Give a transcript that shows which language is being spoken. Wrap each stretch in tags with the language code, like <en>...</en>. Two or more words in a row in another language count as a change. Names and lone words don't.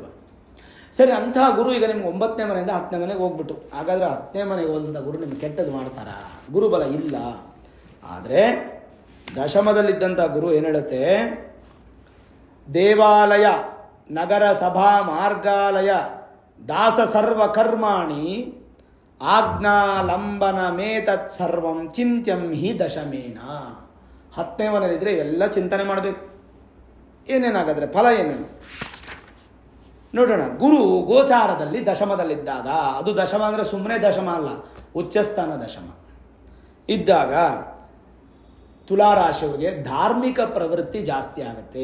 <kn>ಸರಿ, ಅಂತಹ ಗುರು ಈಗ ನಿಮ್ಗೆ 9ನೇ ಮನೆಯಿಂದ 10ನೇ ಮನೆಗೆ ಹೋಗ್ಬಿಟ್ಟು, ಹಾಗಾದರೆ 10ನೇ ಮನೆಗೆ ಹೋದಂಥ ಗುರು ನಿಮ್ಗೆ ಕೆಟ್ಟದ್ದು ಮಾಡ್ತಾರಾ? ಗುರುಬಲ ಇಲ್ಲ. ಆದರೆ ದಶಮದಲ್ಲಿದ್ದಂಥ ಗುರು ಏನು ಹೇಳುತ್ತೆ?</kn> <sa>ದೇವಾಲಯ, ನಗರ, ಸಭಾ, ಮಾರ್ಗಾಲಯ, ದಾಸ ಸರ್ವ ಕರ್ಮಾಣಿ ಆಜ್ಞಾಲಂಬನ ಮೇತತ್ ಸರ್ವಂ ಚಿಂತ್ಯಂ ಹಿ ದಶಮೇನ.</sa> <kn>10ನೇ ಮನೆಯಲ್ಲಿದ್ದರೆ ಇವೆಲ್ಲ ಚಿಂತನೆ ಮಾಡಬೇಕು. ಏನೇನಾಗಾದರೆ ಫಲ ಏನೇನು ನೋಡೋಣ. ಗುರು ಗೋಚಾರದಲ್ಲಿ ದಶಮದಲ್ಲಿದ್ದಾಗ, ಅದು ದಶಮ ಅಂದರೆ ಸುಮ್ಮನೆ ದಶಮ ಅಲ್ಲ, ಉಚ್ಚಸ್ಥಾನ ದಶಮ ಇದ್ದಾಗ ತುಲಾರಾಶಿಯವರಿಗೆ ಧಾರ್ಮಿಕ ಪ್ರವೃತ್ತಿ ಜಾಸ್ತಿ ಆಗುತ್ತೆ.</kn>